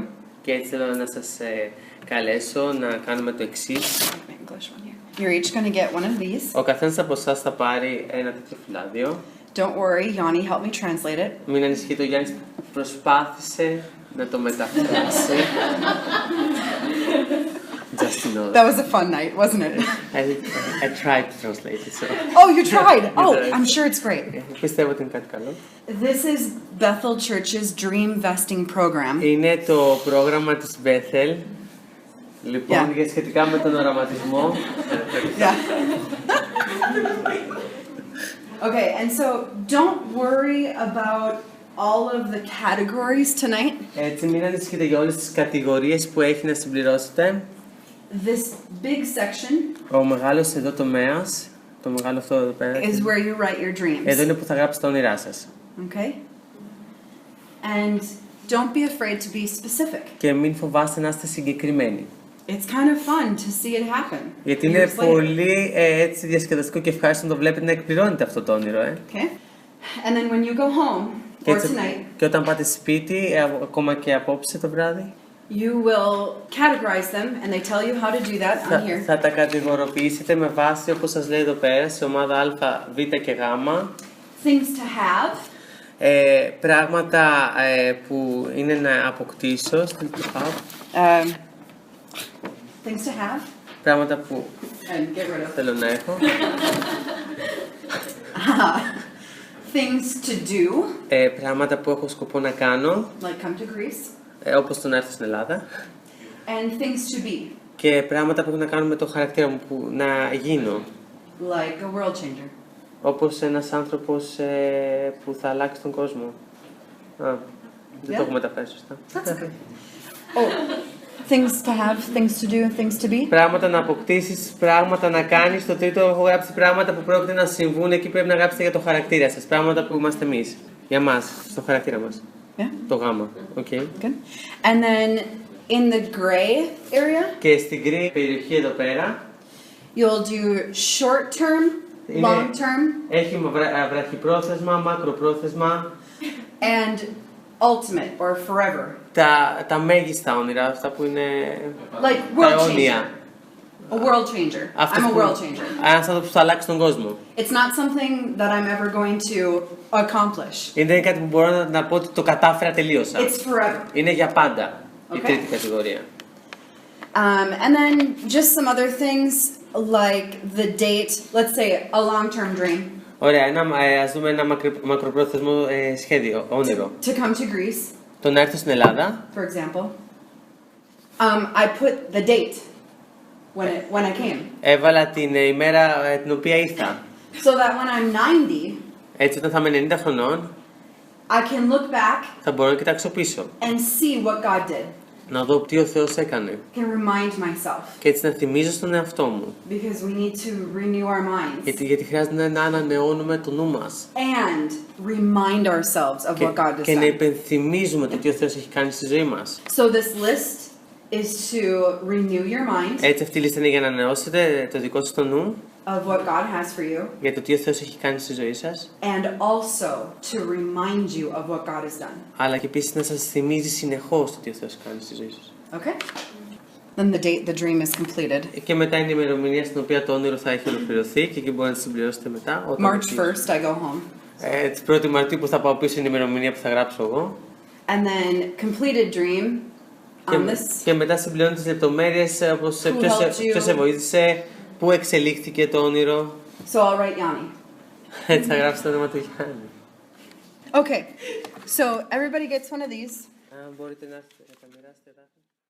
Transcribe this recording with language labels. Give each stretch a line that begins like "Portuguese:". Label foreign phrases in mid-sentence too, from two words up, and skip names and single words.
Greek: Και έτσι θέλω να σας καλέσω να κάνουμε το εξής.
English: My English one here. You're each going to get one of these.
Greek: Ο καθένας από εσάς θα πάρει ένα τέτοιο φυλάδιο.
English: Don't worry, Yanni helped me translate it.
Greek: Μην ανησυχείτε, ο Γιάννης προσπάθησε να το μεταφράσει.
English: Just to know That was a fun night, wasn't it? I tried to translate it, so. Oh, you tried! Oh, tried. I'm sure it's great.
Greek: Πιστεύω ότι είναι κάτι καλό.
English: This is Bethel Church's Dream Vesting Program.
Greek: Είναι το πρόγραμμα της Bethel. Λοιπόν,
English: Yeah.
Greek: για σχετικά με τον οραματισμό.
English: Yeah. Okay, and so don't worry about all of the categories tonight.
Greek: Έτσι, μην ανησυχείτε για όλες τις κατηγορίες που έχει να συμπληρώσετε.
English: This big section
Greek: Ο μεγάλος εδώ τομέας, το μεγάλο αυτό εδώ πέρα,
English: is where you write your dreams.
Greek: εδώ είναι που θα γράψετε τα όνειρά σας.
English: Okay? And don't be afraid to be specific.
Greek: Και μην φοβάστε να είστε συγκεκριμένοι.
English: It's kind of fun to see it happen.
Greek: Γιατί είναι
English: years later.
Greek: πολύ έτσι διασκεδαστικό και ευχάριστο να το βλέπετε να εκπληρώνετε αυτό το όνειρο.
English: Okay? And then when you go home,
Greek: Και,
English: or
Greek: έτσι,
English: tonight,
Greek: και όταν πάτε σπίτι, ακόμα και απόψε το βράδυ,
English: you will categorize them and they tell you how to do that on here.
Greek: θα τα κατηγοροποιήσετε με βάση, όπως σας λέει εδώ πέρα, σε ομάδα Α, Β και Γ.
English: Things to have,
Greek: Πράγματα που είναι να αποκτήσω,
English: things to have,
Greek: πράγματα που
English: and get rid of.
Greek: θέλω να έχω.
English: things to do,
Greek: πράγματα που έχω σκοπό να κάνω,
English: like come to Greece,
Greek: όπως το να έρθω στην Ελλάδα,
English: and things to be,
Greek: και πράγματα που έχουν να κάνουν με το χαρακτήρα μου που να γίνω.
English: like a world changer.
Greek: Όπως ένας άνθρωπος που θα αλλάξει τον κόσμο. Δεν το έχω μεταφέρει σωστά.
English: That's okay. Oh, things to have, things to do, and things to be.
Greek: Πράγματα να αποκτήσεις, πράγματα να κάνεις. Στο τρίτο έχω γράψει πράγματα που πρόκειται να συμβούν. Εκεί πρέπει να γράψετε για το χαρακτήρα σας. Πράγματα που είμαστε εμείς. Για μας, στο χαρακτήρα μας.
English: Yeah,
Greek: Το γάμα.
English: Okay. good. And then in the gray area,
Greek: Και στην γκρι περιοχή εδώ πέρα
English: you'll do short term, long term,
Greek: έχει βραχυπρόθεσμα, μακροπρόθεσμα.
English: and ultimate or forever.
Greek: Τα μέγιστα όνειρα, αυτά που είναι
English: Like
Greek: τα
English: world
Greek: αιώνια.
English: changer. A world changer. I'm a world changer.
Greek: Ένας άνθρωπος που θα αλλάξει τον κόσμο.
English: It's not something that I'm ever going to accomplish.
Greek: Είναι κάτι που μπορώ να πω ότι το κατάφερα, τελείωσα.
English: It's forever.
Greek: Είναι για πάντα η
English: Okay.
Greek: τρίτη κατηγορία.
English: And then just some other things like the date, let's say a long-term dream,
Greek: Ωραία, ας δούμε ένα μακροπρόθεσμο σχέδιο, όνειρο.
English: to come to Greece,
Greek: Το να έρθω στην Ελλάδα,
English: for example. I put the date when I came,
Greek: έβαλα την ημέρα την οποία ήρθα.
English: so that when I'm 90,
Greek: Έτσι όταν θα είμαι 90 χρονών,
English: I can look back
Greek: θα μπορώ να κοιτάξω πίσω.
English: and see what God did.
Greek: Να δω τι ο Θεός έκανε.
English: Can remind myself,
Greek: Και έτσι να θυμίζω στον εαυτό μου.
English: because we need to renew our minds
Greek: Γιατί χρειάζεται να ανανεώνουμε το νου μας.
English: and remind ourselves of what God has
Greek: Και να
English: done.
Greek: υπενθυμίζουμε το τι ο Θεός έχει κάνει στη ζωή μας.
English: So this list is to renew your mind
Greek: Έτσι αυτή η λίστα είναι για να ανανεώσετε το δικό σας το νου,
English: of what God has for you,
Greek: για το τι ο Θεός έχει κάνει στη ζωή σας,
English: and also to remind you of what God has done.
Greek: αλλά και επίσης να σας θυμίζει συνεχώς το τι ο Θεός κάνει στη ζωή σας.
English: Okay? Then the date the dream is completed.
Greek: Και μετά είναι η ημερομηνία στην οποία το όνειρο θα έχει ολοκληρωθεί και εκεί μπορείτε να τη συμπληρώσετε μετά.
English: March 1st, I go home.
Greek: Την 1η Μαρτίου που θα πάω πίσω είναι η ημερομηνία που θα γράψω εγώ.
English: And then completed dream on this.
Greek: Και μετά συμπληρώνω τις λεπτομέρειες, όπως
English: Who helped you?
Greek: ποιος σε βοήθησε, πού εξελίχθηκε το όνειρο.
English: So I'll write Yanni.
Greek: Έτσι θα γράψω το όνομα του Γιάννη.
English: Okay, so everybody gets one of these.
Greek: Αν μπορείτε να τα μοιράσετε.